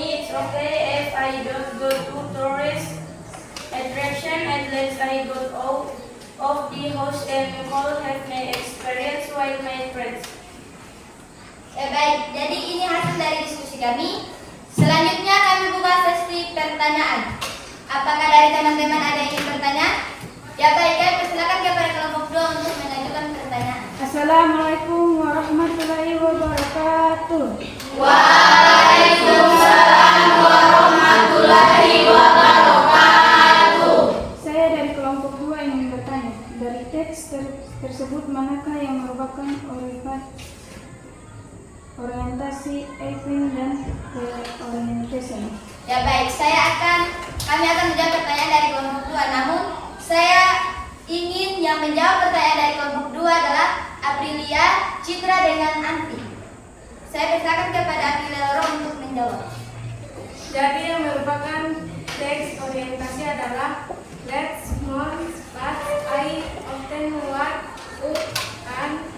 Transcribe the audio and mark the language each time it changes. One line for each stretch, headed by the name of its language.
English: okay if I don't go to tourist attraction. At least I got out of the house and could have my experience with my friends.
Indonesian: Ya baik, jadi ini hasil dari diskusi kami. Selanjutnya kami buka sesi pertanyaan. Apakah dari teman-teman ada yang ingin bertanya? Ya baik, kami persilakan kepada kelompok 2 untuk mengajukan pertanyaan. Assalamualaikum warahmatullahi wabarakatuh. Waalaikumsalam warahmatullahi wabarakatuh. Saya dari kelompok 2 ingin bertanya. Dari teks tersebut manakah yang merupakan orientasi Evin dan reorientation? Ya baik, kami akan menjawab pertanyaan dari kelompok 2. Namun saya ingin yang menjawab pertanyaan dari kelompok 2 adalah Aprilia, Citra dengan Anti. Saya persilakan kepada Aprilia Loro untuk menjawab. Jadi yang merupakan teks orientasi adalah
English: let's more but I often want to and